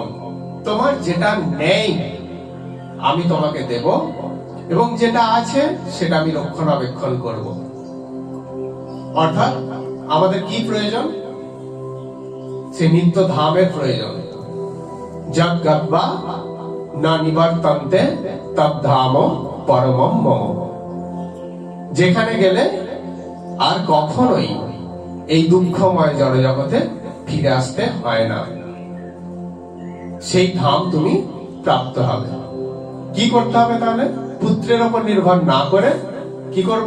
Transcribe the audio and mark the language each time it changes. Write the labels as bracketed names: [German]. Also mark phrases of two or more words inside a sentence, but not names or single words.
[Bangla] তোমার যেটা নেই আমি তোমাকে দেব এবং যেটা আছে সেটা আমি রক্ষণাবেক্ষণ করব। অর্থাৎ আমাদের কি প্রয়োজন? সে নিত্য ধামের প্রয়োজন। [Sanskrit] যজ্ঞবা না নিবর্তন্তে তদ্ধাম পরমম মম। [Bangla] যেখানে গেলে আর কখনোই এই দুঃখময় জড়জগতে ফিরে আসতে হয় না, সেই ধাম তুমি প্রাপ্ত হবে। কি করতে হবে তাহলে? পুত্রের উপর নির্ভর না করে কি করব?